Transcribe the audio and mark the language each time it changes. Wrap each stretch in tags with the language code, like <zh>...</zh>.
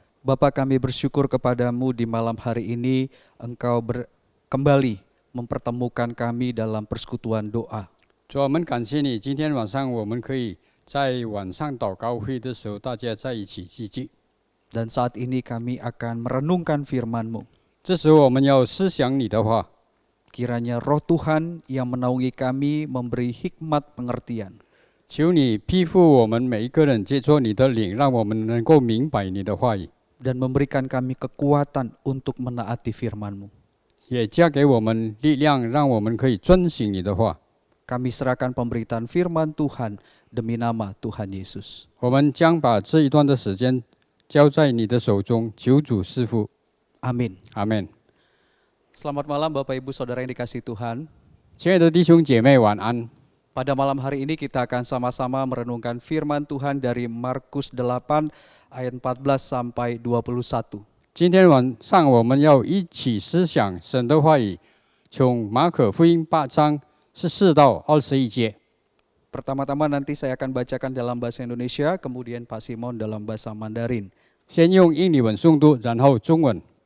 <id>Bapa, kami bersyukur kepadamu di malam hari ini Engkau kembali mempertemukan kami dalam persekutuan doa.</id> <zh>主啊，我们感谢你，今天晚上我们可以在晚上祷告会的时候，大家在一起聚集。</zh> <id>Dan saat ini kami akan merenungkan firman-Mu.</id> <zh>这时候我们要思想你的话，</zh> <id>Kiranya roh Tuhan yang menaungi kami memberi hikmat pengertian.</id> <zh>求你庇护我们每一个人，接触你的灵，让我们能够明白你的话语，</zh> <id>Dan memberikan kami kekuatan untuk menaati firman-Mu.</id> <zh>也加给我们力量，让我们可以遵行你的话。</zh> <id>Kami serahkan pemberitaan firman Tuhan demi nama Tuhan Yesus.</id> <zh>我们将把这一段的时间交在你的手中，求主赐福。</zh> <id>Amin.</id> <zh>阿门。</zh> <id>Selamat malam Bapak Ibu Saudara yang dikasihi Tuhan.</id> <zh>亲爱的弟兄姐妹，晚安。</zh> <id>Pada malam hari ini kita akan sama-sama merenungkan firman Tuhan dari Markus 8 ayat 14 sampai 21.</id> <zh>今天晚上我们要一起思想神的话语，从马可福音8章14到21节。</zh> <id>Pertama-tama nanti saya akan bacakan dalam bahasa Indonesia, kemudian Pak Simon dalam bahasa Mandarin.</id> <zh>先用英语文诵读，然后中文。</zh>